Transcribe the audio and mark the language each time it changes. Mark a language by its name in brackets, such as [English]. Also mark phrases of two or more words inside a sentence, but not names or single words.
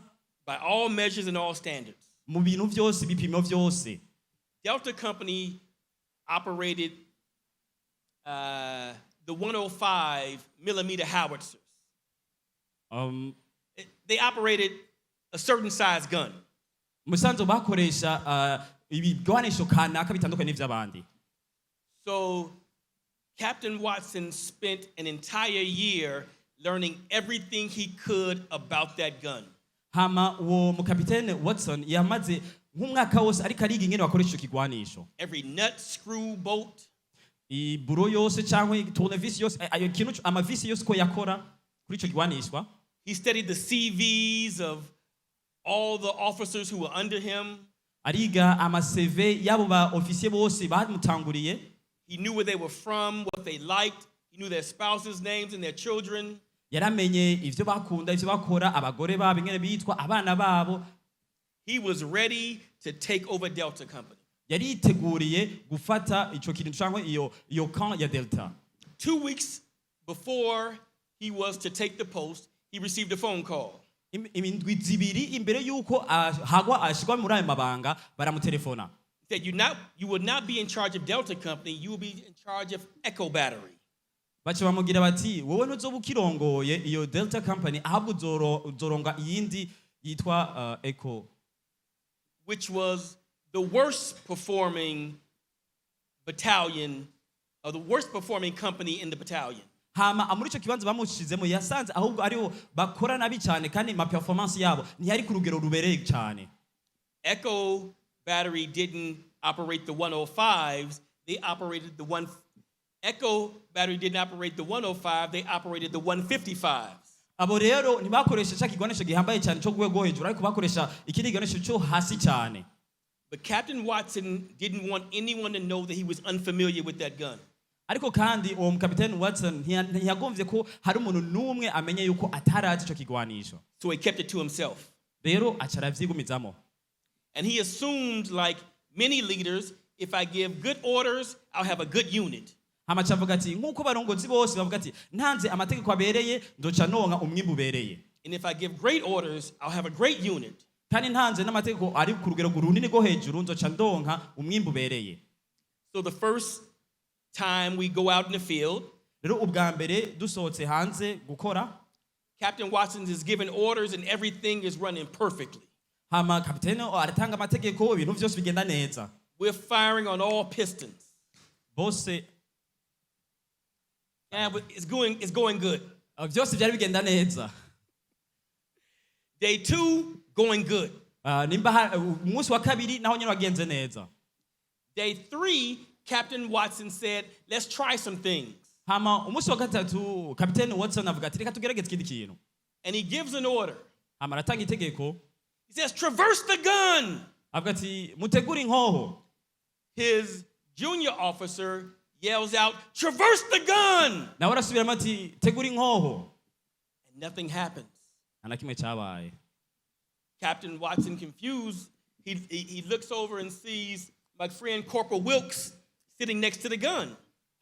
[English] By all measures and all standards. [Rundi] Mu bintu byose bipimo byose. [English] Delta Company operated the 105 millimeter howitzers. They operated a certain size gun. [Rundi] Musanzo bakoresha ibigwanisho kanaka bitandukanye n'ivy'abandi. [English] So Captain Watson spent an entire year learning everything he could about that gun. [Rundi] Hama uwo mukapitene Watson yamaze nk'umwaka wose ariko ariga ingene bakoresha ico kigwanisho. [English] Every nut, screw, bolt. [Rundi] Iburo yose cyangwa tournevis yose ayo kintu amavisi yose ko yakora kuri ico kigwanishwa. [English] He studied the CVs of all the officers who were under him. [Rundi] Ariga ama CV yabo ba officier bose bamutanguriye. [English] He knew where they were from, what they liked. He knew their spouses' names and their children. [Rundi] Yaramenye ivyo bakunda ivyo bakora abagore babo ingene bitwa abana babo. [English] He was ready to take over Delta Company. [Rundi] Yari yiteguriye gufata ico kintu cyangwa iyo camp ya Delta. [English] 2 weeks before he was to take the post, he received a phone call. [Rundi] Imindwi zibiri imbere yuko hagwa ashigwa muri ayo mabanga baramutelefona. [English] He said you will not be in charge of Delta Company, you will be in charge of Echo Battery. [Rundi] Baca bamugira bati wowe ntuzoba ukirongoye iyo Delta Company ahabwo uzoronga iyindi yitwa Echo, [English] which was the worst performing battalion or the worst performing company in the battalion. [Rundi] Hama muri ico kibanza bamushizemo yasanze ahubwo ariho bakora nabi cyane kandi ma performance yabo ntiyari ku rugero rubereye cyane. [English] Echo Battery didn't operate the 105s, they operated the Echo Battery didn't operate the 105, they operated the 155s. [Rundi] Abo rero ntibakoresha cya kigwanisho gihambaye cyane cyo rwego hejuru ariko bakoresha ikindi kigwanisho cyo hasi cyane. [English] But Captain Watson didn't want anyone to know that he was unfamiliar with that gun. [Rundi] Ariko kandi uwo mukapiteni Watson ntiyagomvye ko hari umuntu numwe amenye yuko atarazi ico kigwanisho. [English] So he kept it to himself. [Rundi] Rero acara vyigumizamo. [English] And he assumed, like many leaders, if I give good orders, I'll have a good unit. [Rundi] Hama cavuga ati nkuko barongozi bose bavuga ati ntanze amategeko abereye ndoca nonka umwimbu ubereye. [English] And if I give great orders, I'll have a great unit. [Rundi] Kandi ntanze n'amategeko ari ku rugero runini rwo hejuru ndoca ndonka umwimbu ubereye. [English] So the first time we go out in the field, [Rundi] rero ubwa mbere dusohotse hanze gukora, [English] Captain Watson is giving orders and everything is running perfectly. [Rundi] Hama kapiteni aratanga amategeko ibintu byose bigenda neza. [English] We're firing on all pistons. [Rundi] Bose [English] but it's going good. [Rundi] Byose byari bigenda neza. [English] Day 2 going good. [Rundi] Nimba umunsi wa kabiri naho nyine wagenze neza. [English] Day 3 Captain Watson said, let's try some things. [Rundi] Hama umunsi wa gatatu kapiteni Watson avuga ati reka tugerageze ikindi kintu. [English] And he gives an order. [Rundi] Hama aratanga itegeko. [English] He says, traverse the gun. [Rundi] Avuga ati mutegure inkoho. [English] His junior officer yells out, traverse the gun. [Rundi] Nawe arasubiramo ati tegura inkoho. [English] And nothing happens. [Rundi] Nta na kimwe cyabaye. [English] Captain Watson, confused, he looks over and sees my friend Corporal Wilkes sitting next to the gun.